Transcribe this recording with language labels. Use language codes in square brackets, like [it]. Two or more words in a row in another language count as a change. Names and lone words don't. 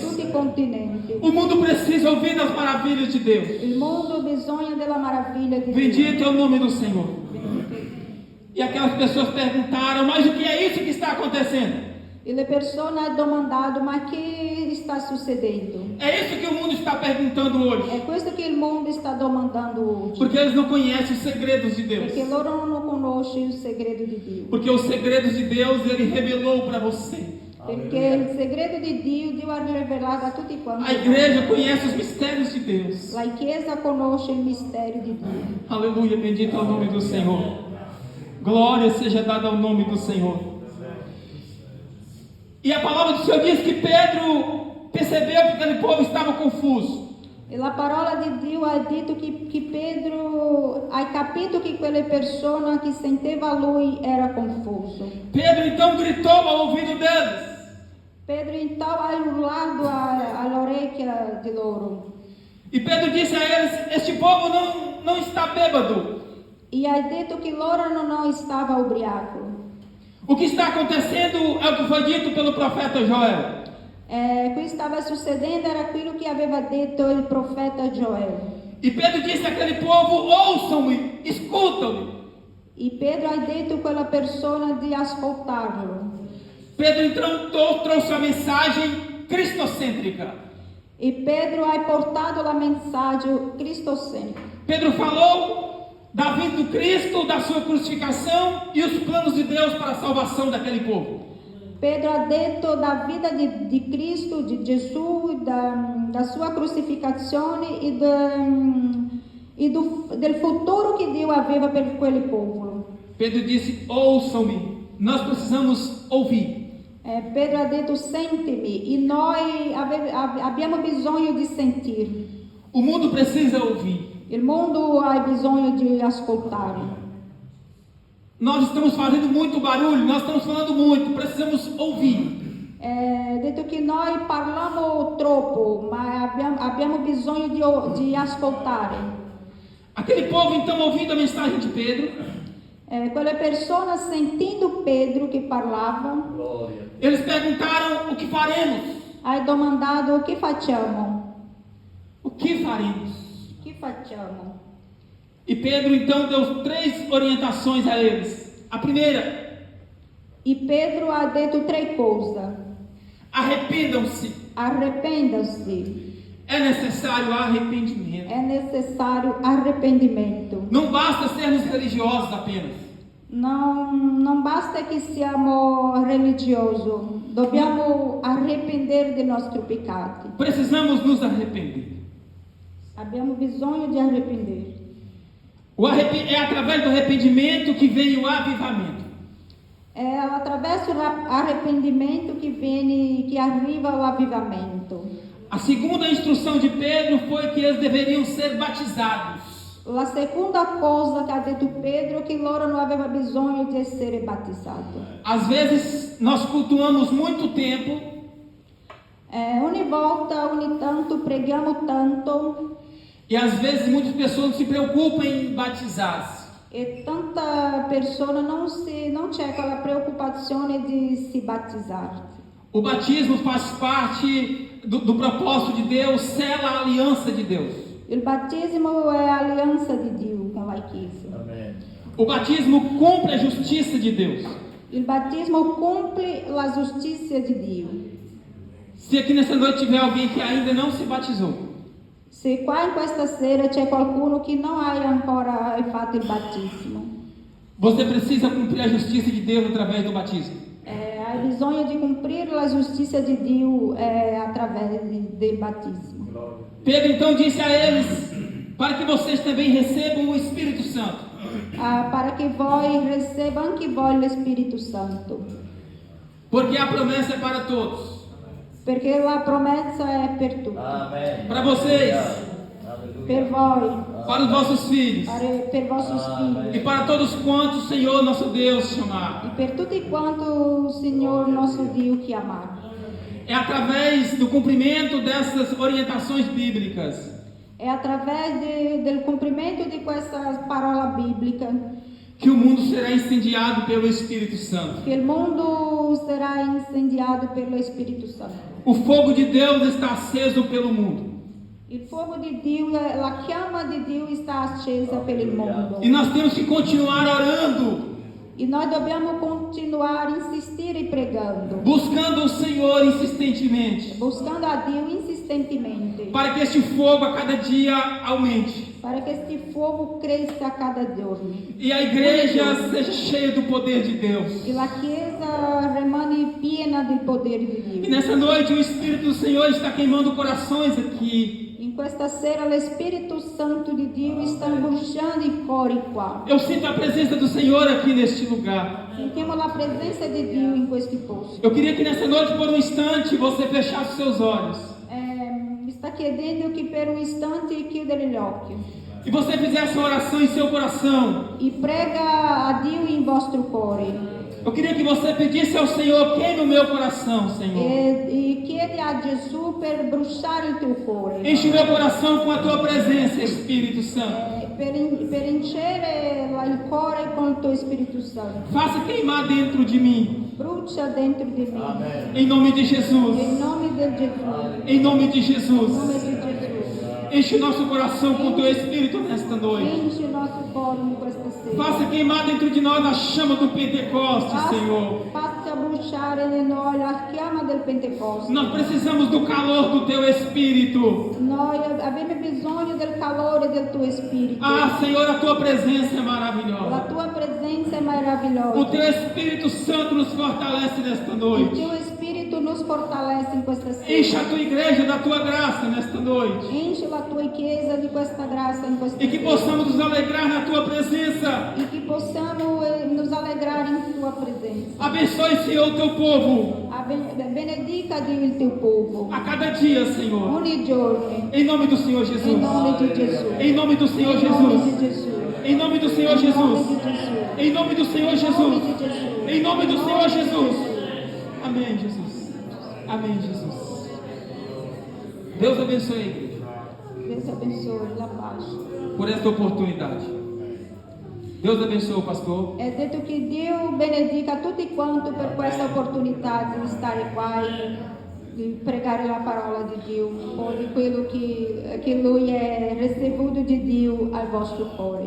[it] tutti i continenti. [pt] O mundo precisa ouvir das maravilhas de Deus. [it] Il mondo ha bisogno della meraviglia di Dio. [pt] Bendito é o nome do Senhor. E aquelas pessoas perguntaram: mas o que é isso que está acontecendo? [it] E le persone hanno domandato: ma che sta succedendo? [pt] É isso que o mundo está perguntando hoje. [it] È questo che il mondo sta domandando oggi, [pt] Porque eles não conhecem os segredos de Deus. [it] perché loro non conoscono il segreto di Dio. [pt] Porque os segredos de Deus Ele revelou para você. [it] Perché il segreto di Dio ha rivelato a tutti quanti. [pt] A igreja conhece os mistérios de Deus. [it] La Chiesa conosce il mistero di Dio. [pt] Aleluia, bendito é o nome do Senhor. Glória seja dada ao nome do Senhor. E a palavra do Senhor diz que Pedro percebeu que aquele povo estava confuso. [it] E la parola di Dio ha detto che Pedro ha capito che quelle persone che sentiva lui era confuso. [pt] Pedro então gritou ao ouvido deles. [it] Pedro então ha urlato all'orecchia di loro. [pt] E Pedro disse a eles: este povo não está bêbado. [it] E ha detto che loro non stava ubriaco. [pt] O que está acontecendo é o que foi dito pelo profeta Joel. [it] Qui stava succedendo era quello che aveva detto il profeta Joel. [pt] E Pedro disse àquele povo: ouçam-me, escutam-me. [it] E Pedro ha detto a quella persona di ascoltarlo. [pt] Pedro então trouxe a mensagem cristocêntrica. [it] E Pedro ha portato la [pt] mensagem cristocêntrica. Pedro falou da vinda do Cristo, da sua crucificação e os planos de Deus para a salvação daquele povo. [it] Pedro ha detto da vida di Cristo, di Gesù, da sua crucificazione e del futuro che Dio aveva per quel popolo. [pt] Pedro disse: ouçam-me, nós precisamos ouvir. [it] Pedro ha detto: senti-me, e noi abbiamo bisogno di sentire. [pt] O mundo precisa ouvir. [it] Il mondo ha bisogno di ascoltare. [pt] Nós estamos fazendo muito barulho, nós estamos falando muito, precisamos ouvir. [it] Detto che noi parliamo troppo, ma abbiamo bisogno di ascoltare. [pt] Aquele povo então ouvindo a mensagem de Pedro, [it] quelle persone sentendo Pedro che parlava, [pt] eles perguntaram: o que faremos? [it] hai domandato: o che facciamo? [pt] O que faremos? [it] O che facciamo? [pt] E Pedro então deu 3 orientações a eles. A primeira: [it] e Pedro ha detto 3 cose. [pt] Arrependam-se. Arrependam-se. É necessário arrependimento. É necessário arrependimento. Não basta sermos religiosos apenas. Não basta que [it] siamo religiosi. Dobbiamo [pt] arrepender de [it] nostro pecado. [pt] Precisamos nos arrepender. [it] Abbiamo bisogno di arrepender. [pt] É através do arrependimento que vem o avivamento. É através do arrependimento que arriva o avivamento. A segunda instrução de Pedro foi que eles deveriam ser batizados. A segunda coisa que [it] ha detto Pedro [pt] é que [it] loro não aveva bisogno di essere battizzati. [pt] Às vezes nós cultuamos muito tempo. [it] Ogni volta, ogni tanto preghiamo tanto. [pt] E às vezes muitas pessoas não se preocupam em batizar-se. [it] E tanta persona não c'è quella preoccupazione di si battizzare. [pt] O batismo faz parte do propósito de Deus, sela a aliança de Deus. [it] Il battesimo è alianza di Dio con la Chiesa. [pt] Amém. O batismo cumpre a justiça de Deus. [it] Il battesimo cumpre la giustizia di Dio. [pt] Se aqui nessa noite tiver alguém que ainda não se batizou, [it] se qua in questa sera c'è qualcuno che non ha ancora fatto il battesimo, [pt] você precisa cumprir a justiça de Deus através do batismo. [it] Hai bisogno di cumprir la giustizia di Dio através del batismo. [pt] Pedro então disse a eles: para que vocês também recebam o Espírito Santo. Para que [it] voi receba anche voi lo Spirito Santo. [pt] Porque a promessa é para todos. [it] Perché la promessa è per tutti. [pt] Para vocês. [it] Per voi. [pt] Para os vossos filhos. Per vossos filhos. E para todos quantos o Senhor nosso Deus chamar. [it] E per tutti quanto o Signore nostro Dio chiamar. [pt] É através do cumprimento dessas orientações bíblicas. É através do cumprimento de [it] questa parola [pt] bíblica que o mundo será incendiado pelo Espírito Santo. Que o mundo será incendiado pelo Espírito Santo. O fogo de Deus está aceso pelo mundo. [it] Il fuoco di Dio, la chiama di Dio está accesa per il mondo. [pt] E nós temos que continuar orando. [it] E nós dobbiamo continuare a insistere pregando. [pt] Buscando o Senhor insistentemente. [it] Buscando a Dio insistentemente. [pt] Para que este fogo a cada dia aumente. Para que este fogo cresça a cada giorno. E a igreja seja cheia do poder de Deus. E a [it] chiesa rimane piena [pt] do poder de Deus. E nessa noite o Espírito do Senhor está queimando corações aqui. [it] In questa sera lo Spirito Santo di Dio sta bruciando i cuori qua. [pt] Eu sinto a presença do Senhor aqui neste lugar. [it] Sentiamo la presenza di Dio in questi posti. [pt] Eu queria que nessa noite, por um instante, você fechasse seus olhos. [it] Mi sta chiedendo che per un istante chiudere gli occhi. [pt] E você fizesse uma oração em seu coração. [it] E prega a Dio in vostro cuore. [pt] Eu queria que você pedisse ao Senhor, queime o meu coração, Senhor. [it] E chiedi a Gesù per bruciare il tuo cuore. [pt] Enche o meu coração com a tua presença, Espírito Santo. [it] Per incere il cuore con il tuo Spirito Santo. [pt] Faça queimar dentro de mim. [it] Brucia dentro di me. [pt] Amen. Em nome de Jesus. [it] In nome di Gesù. [pt] Em nome de [it] In [pt] Jesus. [it] nome di Gesù. [pt] Enche o nosso coração com o teu Espírito nesta noite. [it] Enche il nostro cuore in questa sera. [pt] Faça queimar dentro de nós a chama do Pentecostes, Senhor. [it] Faccia bruciare in noi la chiama del Pentecoste. [pt] Nós precisamos do calor do teu Espírito. [it] Noi abbiamo bisogno del calore del tuo Spirito. [pt] Ah, Senhor, a tua presença é [it] La [pt] maravilhosa. [it] tua presenza è [pt] O [it] meravigliosa. [pt] teu Espírito Santo nos fortalece nesta [it] Il [pt] noite. [it] tuo Spirito nos fortalece in questa [pt] Enche [it] sera. [pt] a tua igreja da tua graça nesta noite. [it] Enche la tua chiesa di questa grazia in questa [pt] E que [it] sera. [pt] possamos nos alegrar na tua presença. [it] E che possiamo [pt] nos alegrare [it] in tua presenza. [pt] Abençoe, Senhor, o teu povo. [it] Benedica Dio il tuo popolo. [pt] A cada dia, Senhor. [it] Ogni giorno. [pt] Em nome do Senhor [it] In [pt] Jesus. [it] nome di Gesù. [pt] Em nome do Senhor [it] In nome [pt] Jesus. [it] di Gesù. [pt] Em nome do Senhor [it] In nome [pt] Jesus. [it] di Gesù. [pt] Em nome do Senhor [it] In nome [pt] Jesus. [it] di Gesù. [pt] Em nome do [it] In [pt] Senhor [it] nome di [pt] Jesus. [it] Gesù. [pt] Amém, Jesus. Amém, Jesus. Deus abençoe a igreja Deus abençoe [it] la pace. [pt] por esta oportunidade. Deus abençoe o pastor. [it] È detto che Dio benedica tutti quanti per questa opportunità di stare qua e di pregare la parola di Dio, un po' di quello che Lui è ricevuto di Dio al vostro cuore.